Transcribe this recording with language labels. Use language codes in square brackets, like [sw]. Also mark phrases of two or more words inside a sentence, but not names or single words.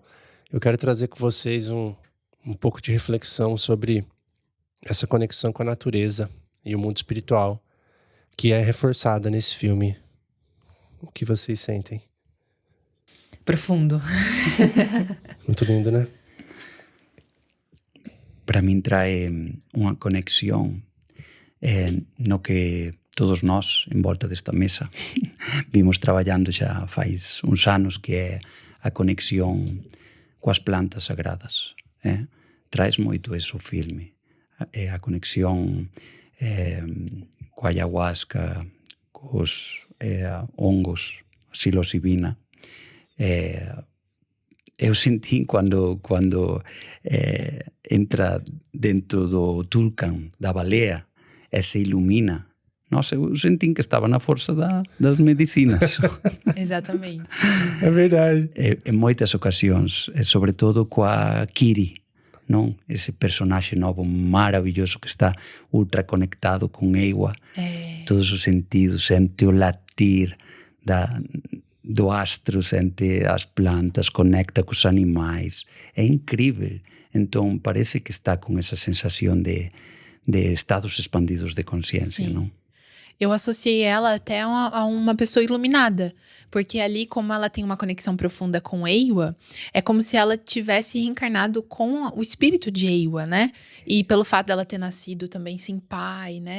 [pt] Eu quero trazer com vocês um pouco de reflexão sobre essa conexão com a natureza e o mundo espiritual, que é reforçada nesse filme. O que vocês sentem? Profundo. Muito lindo, né? [gl] Para min trae unha conexión no que todos nós, en volta desta mesa, vimos traballando xa fais uns anos, que é a conexión coas plantas sagradas. Traes moito eso o filme. A conexión coa ayahuasca, cos hongos, psilocibina. Eu senti cando entra dentro do tulcan, da balea, e se ilumina. [pt] Nossa, eu senti que estava na força das medicinas. Exatamente. É verdade. [gl] Em moitas ocasións, sobretudo coa Kiri, non? Ese personaxe novo maravilloso que está ultra conectado con Eiwa, todos os sentidos, sente o latir do astro, sente as plantas, conecta cos animais, é incrível. Entón parece que está con esa sensación de estados expandidos de consciência, non? [pt] Eu associei ela até a uma pessoa iluminada, porque ali, como ela tem uma conexão profunda com Eiwa, é como se ela tivesse reencarnado com o espírito de Eiwa, né? E pelo fato dela ter nascido também sem pai, né?